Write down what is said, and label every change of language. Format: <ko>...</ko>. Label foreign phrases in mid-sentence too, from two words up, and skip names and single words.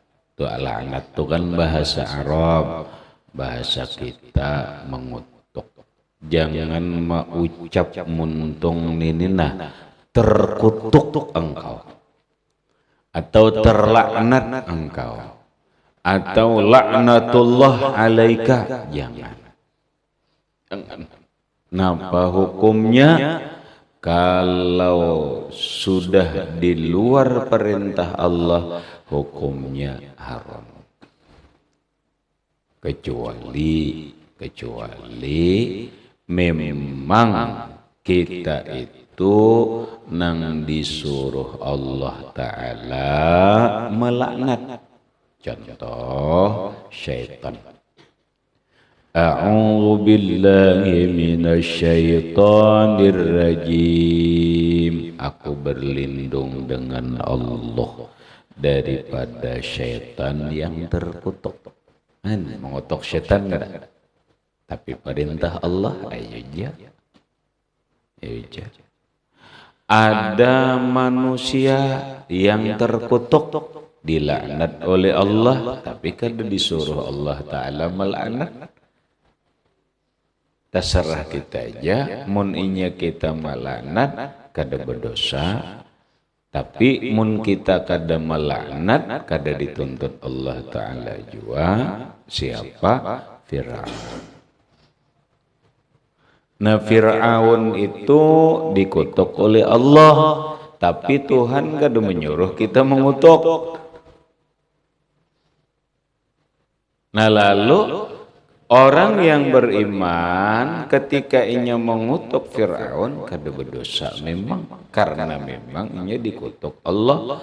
<id>Itu laknat itu kan bahasa Arab, bahasa kita mengutuk. Jangan mengucap muntung ninina terkutuk engkau atau terlaknat engkau atau</id> <ar>laknatullah alaika,</ar> <id>jangan. Napa hukumnya? Kalau sudah di luar perintah Allah hukumnya haram, kecuali memang kita itu nang disuruh Allah Ta'ala melaknat, contoh syaitan.</id> <ar>A'udzu billahi minasyaitonir rajim.</ar> <id>Aku berlindung dengan Allah daripada syaitan yang terkutuk. Mengutuk syaitan enggak? Tapi perintah Allah ayo aja. Ada manusia yang terkutuk, dilaknat oleh Allah, tapi kada disuruh Allah Ta'ala melaknat.</id> <bjn>Terserah kita aja, mun inya kita melaknat kada berdosa, tapi mun kita kada melaknat kada dituntut Allah Ta'ala juga.</bjn> <id>Siapa? Fir'aun. Nah, Fir'aun itu dikutuk oleh Allah, tapi Tuhan kada menyuruh kita mengutuk. Nah, lalu orang yang beriman ketika inya mengutuk Fir'aun</id> <bjn>kada berdosa</bjn> <id>memang, karena memang inya dikutuk Allah.</id>